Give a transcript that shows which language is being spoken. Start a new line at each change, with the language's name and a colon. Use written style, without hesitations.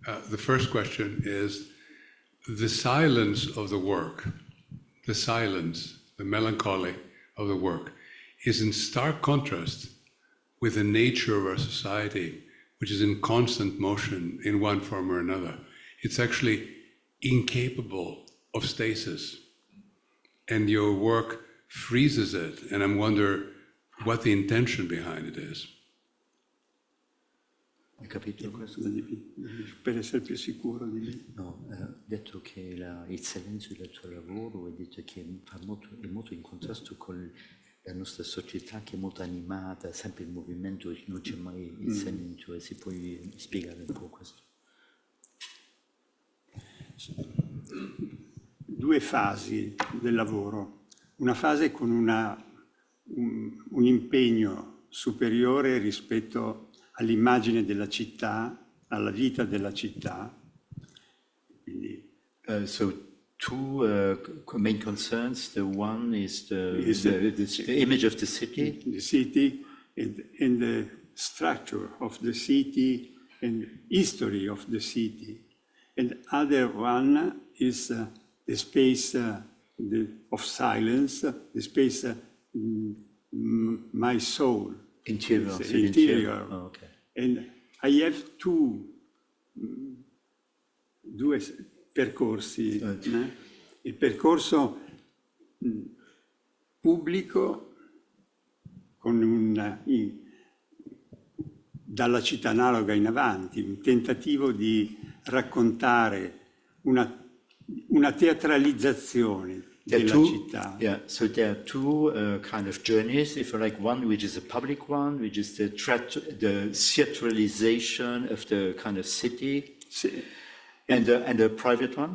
English: The first question is, the silence of the work, the silence, the melancholy of the work, is in stark contrast with the nature of our society, which is in constant motion in one form or another. It's actually incapable of stasis. And your work freezes it, and I wonder what the intention behind it is.
Italian: Hai capito questo? Per essere più sicuro di me. No, ho detto che il silenzio del tuo lavoro, hai detto che è molto in contrasto con la nostra società che è molto animata, sempre in movimento, non c'è mai il silenzio, e si può spiegare un po' questo? Due fasi del lavoro. Una fase con un impegno superiore rispetto all'immagine della città, alla vita della città. Quindi,
English: So two main concerns. The one is the image of the city. the city and the structure of the city and history of the city. And other one is the space of silence, the space my soul. Interior. It's so the interior. Oh, okay. And I have
Italian: due percorsi. Il percorso pubblico con dalla città analoga in avanti, un tentativo di raccontare una teatralizzazione della città.
English: Yeah, so there are two kind of journeys, if you like. One which is a public one, which is the theatralization of the kind of city, and a private one.